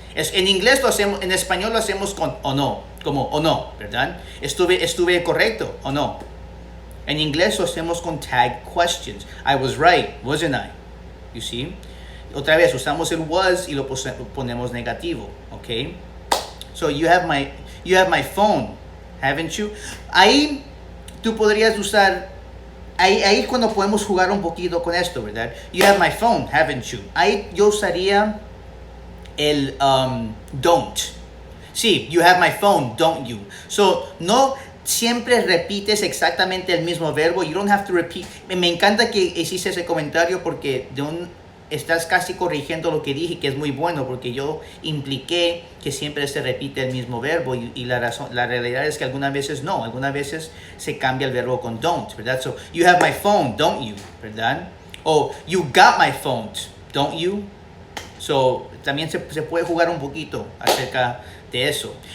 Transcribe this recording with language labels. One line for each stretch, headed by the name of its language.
Spanish: En inglés lo hacemos, en español lo hacemos con o no, como o no, ¿verdad? Estuve correcto, o no. En inglés lo hacemos con tag questions.
English: I was right, wasn't I? You see?
Spanish: Otra vez usamos el was y lo ponemos negativo,
English: ¿ok? So you have my phone, haven't you?
Spanish: Ahí tú podrías usar, ahí cuando podemos jugar un poquito con esto, ¿verdad?
English: You have my phone, haven't you?
Spanish: Ahí yo usaría el don't.
English: Sí, you have my phone, don't you?
Spanish: So, no siempre repites exactamente el mismo verbo.
English: You don't have to repeat.
Spanish: Me encanta que hiciste ese comentario porque estás casi corrigiendo lo que dije, que es muy bueno, porque yo impliqué que siempre se repite el mismo verbo y la realidad es que algunas veces no, algunas veces se cambia el verbo con don't, ¿verdad?
English: So, you have my phone, don't you? ¿Verdad? O you got my phone, don't you?
Spanish: So, también se puede jugar un poquito acerca de eso.